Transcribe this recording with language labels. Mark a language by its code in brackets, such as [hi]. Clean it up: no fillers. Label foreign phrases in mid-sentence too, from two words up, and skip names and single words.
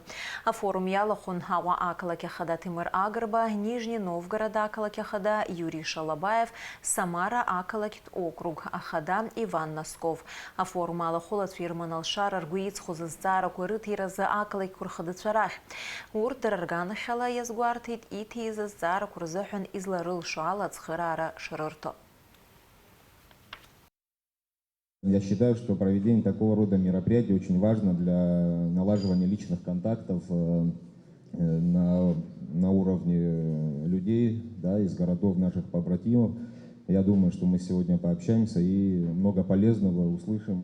[ab] Афорум иалахәын Аҟәа ақалақь ахада Ҭемыр Агрба, Нижний Новгород ақалақь ахада Юрий Шалабаев, Самара ақалақьтә округ ахада Иван Носков. Афорум алахәылацәа ирыман алшара ргәы иҵхоз азҵаарақәа рыҭиразы ақалақьқәа рхадацәа рахь. Урҭ дара рганахьала иазгәарҭеит иҭиз азҵаарақәа рзыҳәан изларылшо ала ацхыраара шрырҭо. [ru] Я считаю, что проведение такого рода мероприятий очень важно для налаживания личных контактов на уровне людей, да, из городов наших побратимов. Я думаю, что мы сегодня пообщаемся и много полезного услышим.